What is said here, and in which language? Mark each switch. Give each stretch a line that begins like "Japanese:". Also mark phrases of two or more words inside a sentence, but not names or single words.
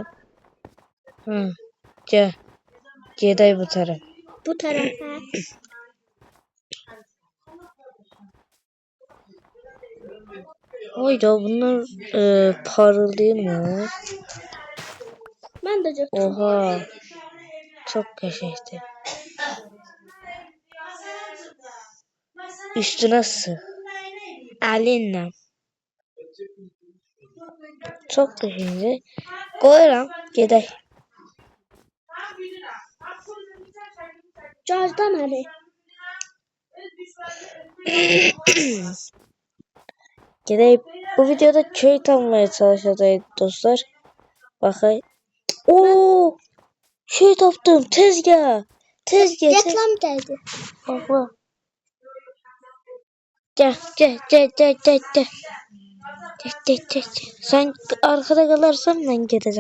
Azerbaijani: Gəl. Gedək bu tərəf. Bu tərəfə. Oyda bunlar parıldayır mı? Mən də götürüm.
Turkish: Oha. Çok qəşəngdir. Üstüne sık. Elinle. Çok qəşəngdir.
Azerbaijani: Qoyuram, gedək. Gözdə məni. Gedək.
Turkish: Bu videoda köy tanımaya çalışacağız dostlar.
Azerbaijani: Bakay. Oo! Şey tapdım. Tezgah.
Turkish: Reklam geldi. Bak. Gel. Sen arkada kalırsan ben geleceğim.